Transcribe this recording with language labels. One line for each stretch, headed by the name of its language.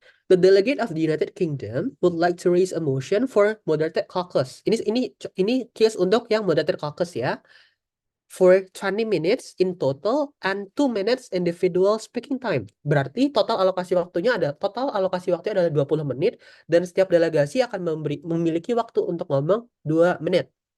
English: The delegate of the United Kingdom would like to raise a motion for moderated caucus.
Indonesian: Ini case untuk yang moderated caucus ya.
English: For 20 minutes in total and 2 minutes individual speaking time.
Indonesian: Berarti total alokasi waktunya adalah 20 menit dan setiap delegasi akan memiliki waktu untuk ngomong 2 menit.